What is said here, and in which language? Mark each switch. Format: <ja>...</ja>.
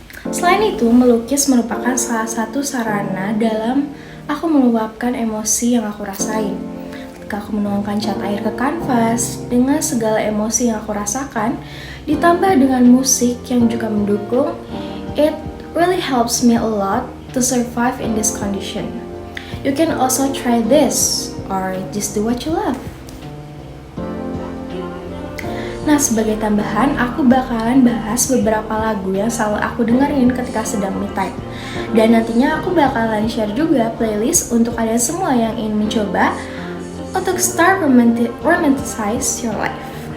<id>Selain itu, melukis merupakan salah satu sarana dalam aku meluapkan emosi yang aku rasain. Ketika aku menuangkan cat air ke kanvas dengan segala emosi yang aku rasakan, ditambah dengan musik yang juga mendukung,</id> <en>it really helps me a lot to survive in this condition. You can also try this, or just do what you love.</en> <id>Nah, sebagai tambahan, aku bakalan bahas beberapa lagu yang selalu aku dengerin ketika sedang me time. Dan nantinya aku bakalan share juga playlist untuk kalian semua yang ingin mencoba untuk</id> <en>start romanticize your life.</en>